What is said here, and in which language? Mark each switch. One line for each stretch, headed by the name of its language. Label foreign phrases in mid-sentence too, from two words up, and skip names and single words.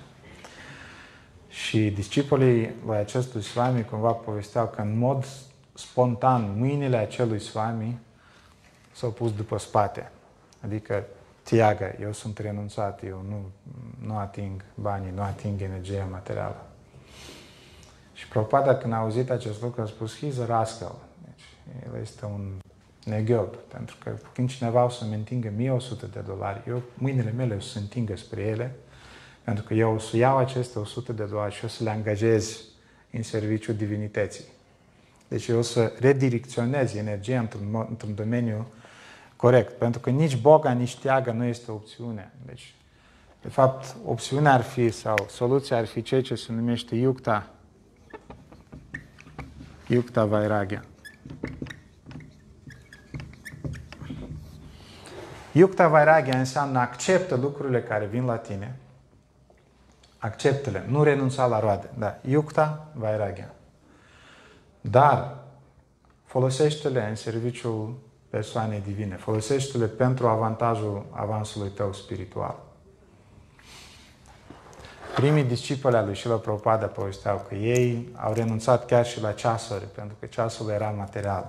Romanian: Și discipolii lui acestui Swami cumva povesteau că în mod spontan mâinile acelui Swami s-au pus după spate. Adică tiaga, eu sunt renunțat, eu nu ating banii, nu ating energia materială. Și Prabhupada, când a auzit acest lucru, a spus,
English: he's a rascal.
Romanian: Deci, el este un neghiop, pentru că când cineva o să-mi întingă $1.100, eu, mâinile mele o să se întingă spre ele, pentru că eu o să iau aceste $100 și o să le angajez în serviciul divinității. Deci eu o să redirecționez energia într-un domeniu corect, pentru că nici boga, nici teaga nu este o opțiune. Deci, de fapt, opțiunea ar fi, sau soluția ar fi ceea ce se numește
Sanskrit: युक्त वैराग्य. युक्त वैराग्य
Romanian: înseamnă acceptă lucrurile care vin la tine, acceptă-le, nu renunța la roade. Da,
Sanskrit: युक्त वैराग्य.
Romanian: Dar folosește-le în serviciul persoanei divine, folosește-le pentru avantajul avansului tău spiritual. Primii discipoli al lui Srila Prabhupada povesteau că ei au renunțat chiar și la ceasuri, pentru că ceasul era material.